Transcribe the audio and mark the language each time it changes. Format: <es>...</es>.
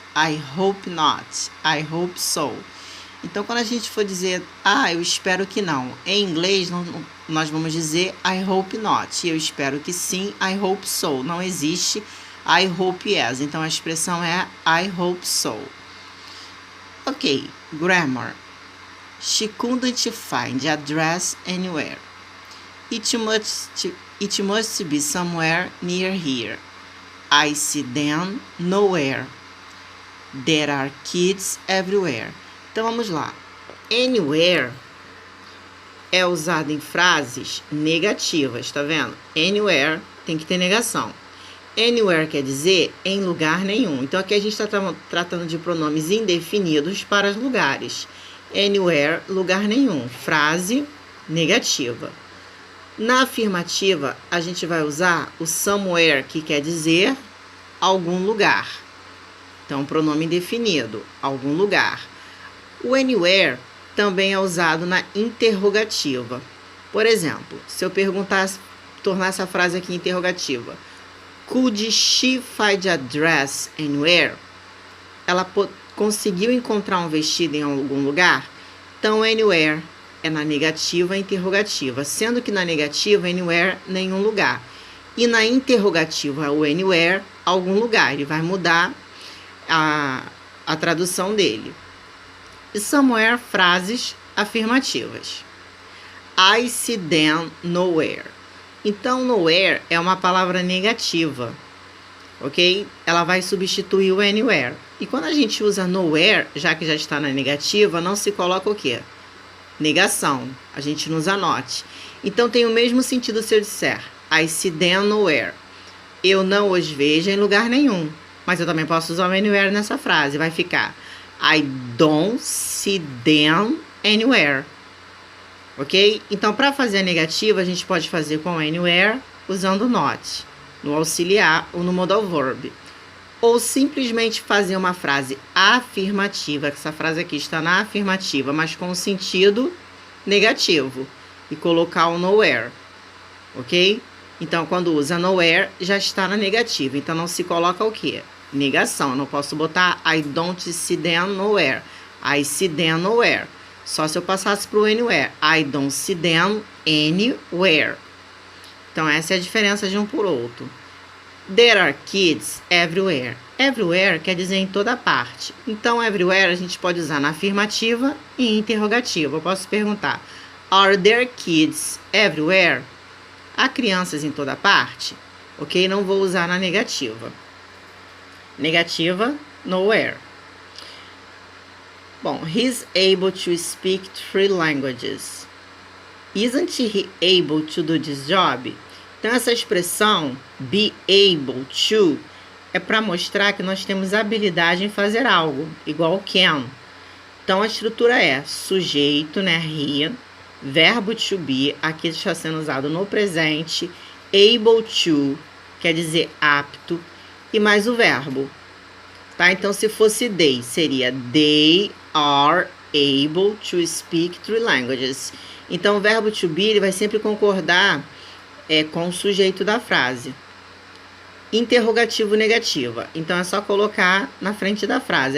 <en>I hope not. I hope so.</en> <pt>Então, quando a gente for dizer, eu espero que não, em inglês nós vamos dizer</pt> <en>I hope not.</en> <pt>Eu espero que sim,</pt> <en>I hope so.</en> <pt>Não existe</pt> <en>I hope yes.</en> <pt>Então, a expressão é</pt> <en>I hope so. Ok, grammar. She couldn't find the address anywhere. It must be somewhere near here. I see them nowhere. There are kids everywhere.</en> <pt>Então, vamos lá. Anywhere é usado em frases negativas, tá vendo? Anywhere tem que ter negação. Anywhere quer dizer em lugar nenhum. Então, aqui a gente está tratando de pronomes indefinidos para os lugares. Anywhere, lugar nenhum. Frase negativa. Na afirmativa, a gente vai usar o somewhere, que quer dizer algum lugar. Então, pronome indefinido, algum lugar. O anywhere também é usado na interrogativa. Por exemplo, se eu tornar essa frase aqui interrogativa.</pt> <en>Could she find a dress anywhere?</en> <pt>Ela conseguiu encontrar um vestido em algum lugar? Então, anywhere é na negativa interrogativa. Sendo que na negativa, anywhere, nenhum lugar. E na interrogativa, o anywhere, algum lugar. Ele vai mudar a tradução dele. E somewhere, frases afirmativas.</pt> <en>I see them nowhere.</en> <pt>Então, nowhere é uma palavra negativa, ok? Ela vai substituir o anywhere. E quando a gente usa nowhere, já que já está na negativa, não se coloca o quê? Negação. A gente não usa not. Então, tem o mesmo sentido se eu disser</pt> <en>I see them nowhere.</en> <pt>Eu não os vejo em lugar nenhum. Mas eu também posso usar o anywhere nessa frase. Vai ficar</pt> <en>I don't see them anywhere. Ok?</en> <pt>Então, para fazer a negativa, a gente pode fazer com anywhere usando not, no auxiliar ou no modal verb. Ou simplesmente fazer uma frase afirmativa, que essa frase aqui está na afirmativa, mas com o sentido negativo, e colocar o nowhere. Ok? Então, quando usa nowhere, já está na negativa. Então, não se coloca o quê? Negação. Eu não posso botar</pt> <en>I don't see them nowhere. I see them nowhere.</en> <pt>Só se eu passasse para o anywhere.</pt> <en>I don't see them anywhere.</en> <pt>Então, essa é a diferença de um por outro.</pt> <en>There are kids everywhere.</en> <pt>Everywhere quer dizer em toda parte. Então, everywhere a gente pode usar na afirmativa e interrogativa. Eu posso perguntar,</pt> <en>are there kids everywhere?</en> <pt>há crianças em toda parte, ok? Não vou usar na negativa. Negativa, nowhere.</pt> <en>Bom, he's able to speak 3 languages. Isn't he able to do this job?</en> <pt>Então, essa expressão, be able to, é para mostrar que nós temos habilidade em fazer algo, igual can. Então, a estrutura é sujeito, né, he, verbo to be, aqui está sendo usado no presente, able to, quer dizer apto, e mais o verbo. Tá? Então, se fosse</pt> <en>they,</en> <pt>seria</pt> <en>they are able to speak 3 languages.</en> <pt>Então, o verbo to be ele vai sempre concordar com o sujeito da frase. Interrogativo negativa. Então, é só colocar na frente da frase.</pt>